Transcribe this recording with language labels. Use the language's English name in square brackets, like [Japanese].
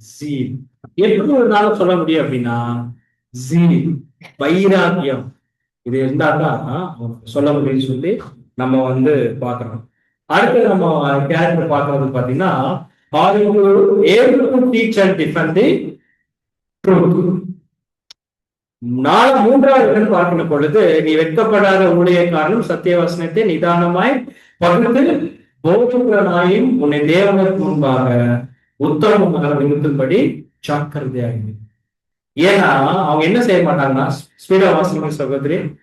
[Tamil] Zeal எப்படி ஒரு நாள் சொல்ல முடியும் அப்படின்னா ஜீல் வைராக்கியம் இது இருந்தாதான் சொல்ல முடியும்னு சொல்லி நம்ம பாக்குறோம். அடுத்து நம்ம கேரக்டர் பார்க்கறது பாத்தீங்கன்னா [English] are you able to teach and defend the truth? [Tamil] மூன்றாவது இடம் பார்க்கிற பொழுது நீ வெட்கப்படாத ஊழியக்காரனும் சத்திய வசனத்தை நிதானமாய் பகிர்ந்து போதுகிறனாயும் உன்னை தேவனுக்கு முன்பாக உத்தமமாக நிறுத்தும்படி ஜாக்கிரதையாகி. ஏன்னா அவங்க என்ன செய்ய மாட்டாங்கன்னா, ஸ்பீடா வாசிங்க சகோதரி.